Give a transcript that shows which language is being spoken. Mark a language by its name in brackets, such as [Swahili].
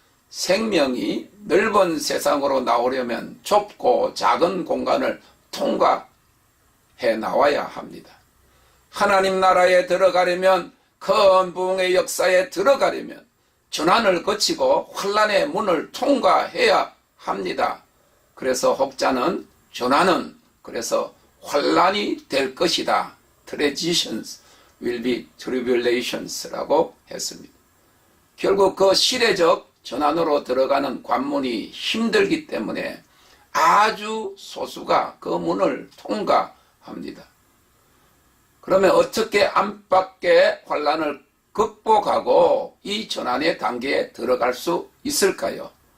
[Korean] 생명이 넓은 세상으로 나오려면 좁고 작은 공간을 통과해 나와야 합니다. 하나님 나라에 들어가려면 큰 부흥의 역사에 들어가려면 전환을 거치고 환난의 문을 통과해야 합니다. 그래서 혹자는 전환은 그래서 환난이 될 것이다. [English] Transitions will be tribulations라고 [Korean] 했습니다. 결국 그 시대적 전환으로 들어가는 관문이 힘들기 때문에 아주 소수가 그 문을 통과합니다. 그러면 어떻게 안팎의 환난을 극복하고 이 전환의 단계에 들어갈 수 있을까요?